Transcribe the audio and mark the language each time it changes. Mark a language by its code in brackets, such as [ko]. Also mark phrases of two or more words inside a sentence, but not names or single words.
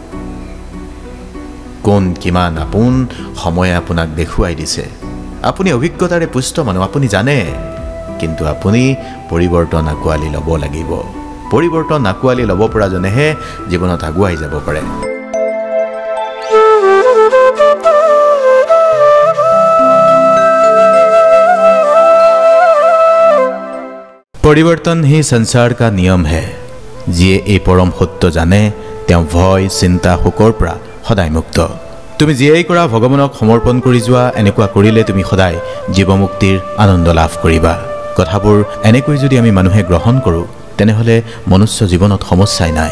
[as] কোন কিমান আপোন সময়ে আপোনাক দেখুৱাই দিছে। আপুনি অভিজ্ঞতাৰে পুষ্ট মানুহ, আপুনি জানে কিন্তু আপুনি পৰিৱৰ্তন আঁকোৱালি ল'ব লাগিব। পৰিৱৰ্তন আঁকোৱালি ল'ব পৰাজনেহে জীৱনত আগুৱাই যাব পাৰে। [hi] परिवर्तन ही संसार का नियम है। [as] जिए এই পৰম সত্য জানে তেওঁ ভয় চিন্তা শোকৰ পৰা সদায় মুক্ত। তুমি যিয়েই কৰা ভগৱানক সমৰ্পণ কৰি যোৱা, এনেকুৱা কৰিলে তুমি সদায় জীৱমুক্তিৰ আনন্দ লাভ কৰিবা। কথাবোৰ এনেকৈ যদি আমি মানুহে গ্ৰহণ কৰোঁ তেনেহ'লে মনুষ্য জীৱনত সমস্যাই নাই।